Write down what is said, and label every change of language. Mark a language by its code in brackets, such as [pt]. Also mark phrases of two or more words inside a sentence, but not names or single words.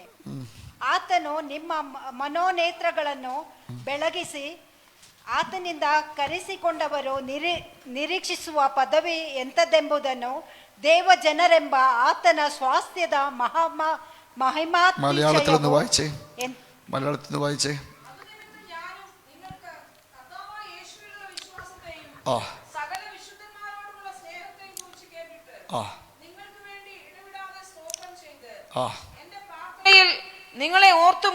[kn] ಆತನು ನಿಮ್ಮ ಮನೋನೇತ್ರಗಳನ್ನು ಬೆಳಗಿಸಿ ಆತನಿಂದ ಕರೆಸಿಕೊಂಡವರು ನಿರೀಕ್ಷಿಸುವ ಪದವಿ ಎಂಥದೆಂಬುದನ್ನು ದೇವ ಜನರೆಂಬ ಆತನ ಸ್ವಾಸ್ಥ್ಯದ [ml] മലയാളത്തിൽ വായിച്ചേ. സകല വിശുദ്ധന്മാരോടുള്ള സ്നേഹത്തെയും കുറിച്ച് കേട്ടിട്ട് നിങ്ങൾക്ക് വേണ്ടി ഇടവിടാതെ സ്തോത്രം ചെയ്ത് എന്റെ പ്രാർത്ഥനയിൽ നിങ്ങളെ ഓർത്തും